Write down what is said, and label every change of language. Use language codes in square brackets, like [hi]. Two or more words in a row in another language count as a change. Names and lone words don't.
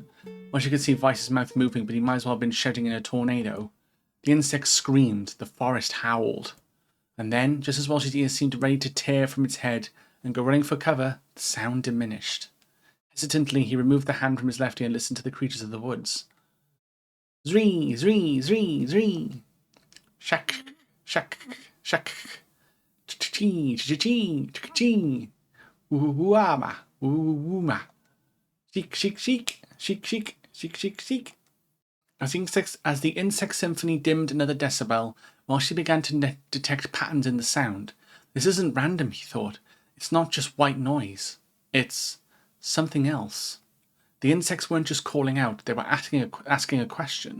[en] Welshie could see Weiss's mouth moving, but he might as well have been shouting in a tornado. The insects screamed, the forest howled. And then, just as Welshie's ears seemed ready to tear from its head and go running for cover, the sound diminished. Hesitantly, he removed the hand from his left ear and listened to the creatures of the woods. Zree, zree, zree, zree. Shak, shak, shak. Ch-ch-chee, ch-ch-chee, ch-ch-chee. Woo-woo-wama, woo-woo-wuma. Sheek, sheek, sheek, sheek, sheek, sheek, sheek, sheek. As the insect symphony dimmed another decibel, Welshie began to detect patterns in the sound. This isn't random, he thought. It's not just white noise. It's something else. The insects weren't just calling out, they were asking a question.